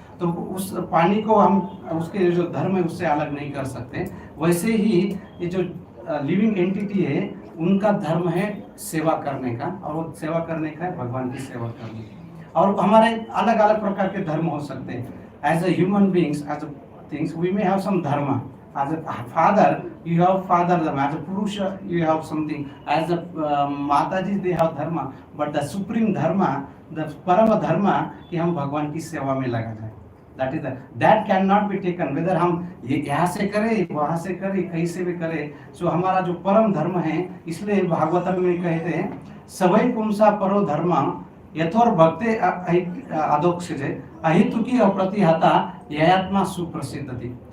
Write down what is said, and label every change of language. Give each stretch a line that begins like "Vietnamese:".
Hindi: तो उस पानी को हम उसके जो धर्म है उससे अलग नहीं कर सकते. वैसे ही ये जो लिविंग एंटिटी है उनका धर्म है सेवा करने का, और वो सेवा करने का है भगवान की सेवा करने का. और हमारे अलग अलग प्रकार के धर्म हो सकते
English: हैं. As a human beings, as a things, we may have some dharma. As a father, you have father dharma. As a purusha, you have something. As a mataji, they have dharma. But the supreme dharma, the parama dharma,
Hindi: कि हम भगवान की सेवा में लगा जाए.
English: That cannot be taken.
Hindi: Whether हम यहाँ से करें, वहाँ से करें, कहीं से भी करें. So हमारा जो परम धर्म है, इसलिए भागवतम में कहते हैं
Sanskrit: सवै पुंसा परो धर्म यथोर भक्ते अधोक्षजे अहितुकी अप्रतिहता ययात्मा सुप्रसिद्ध थी।